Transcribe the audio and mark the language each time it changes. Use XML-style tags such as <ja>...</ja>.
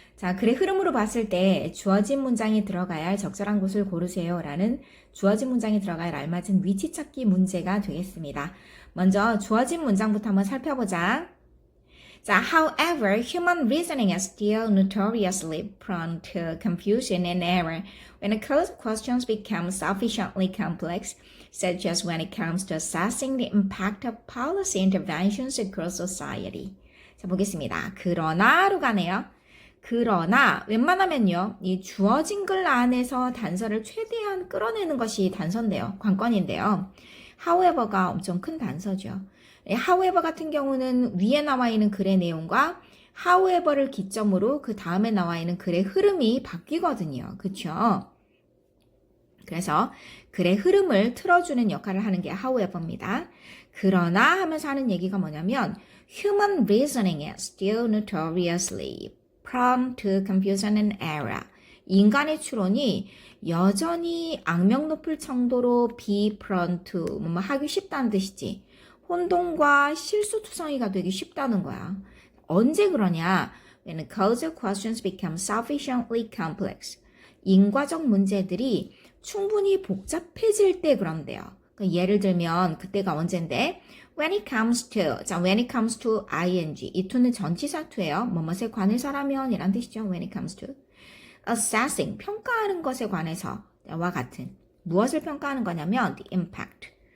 <ko>자, 글의 흐름으로 봤을 때 주어진 문장이 들어가야 할 적절한 곳을 고르세요 라는 주어진 문장이 들어가야 할 알맞은 위치 찾기 문제가 되겠습니다. 먼저 주어진 문장부터 한번 살펴보자.</ko> <en>자, however, human reasoning is still notoriously prone to confusion and error when questions become sufficiently complex, such as when it comes to assessing the impact of policy interventions across society.</en> <ko>자, 보겠습니다. 그러나로 가네요. 그러나 웬만하면요, 이 주어진 글 안에서 단서를 최대한 끌어내는 것이 단서인데요. 관건인데요. however가 엄청 큰 단서죠. however 같은 경우는 위에 나와 있는 글의 내용과 however를 기점으로 그 다음에 나와 있는 글의 흐름이 바뀌거든요. 그쵸? 그래서 글의 흐름을 틀어주는 역할을 하는 게 however입니다. 그러나 하면서 하는 얘기가 뭐냐면</ko> <en>human reasoning is still notoriously prone to confusion and error.</en> <ko>인간의 추론이 여전히 악명 높을 정도로</ko> <en>be prone to</en> <ko>뭐 하기 쉽다는 뜻이지. 혼동과 실수투성이가 되기 쉽다는 거야. 언제 그러냐?</ko> <en>When causal questions become sufficiently complex.</en> <ko>인과적 문제들이 충분히 복잡해질 때 그런데요. 그러니까 예를 들면 그때가 언젠데</ko> <en>when it comes to ing</en> <ko>이 to는 전치사 to예요. 뭐뭇에 관해서라면 이란 뜻이죠.</ko> <en>when it comes to assessing</en> <ko>평가하는 것에 관해서와 같은 무엇을 평가하는 거냐면</ko> <en>the impact.</en>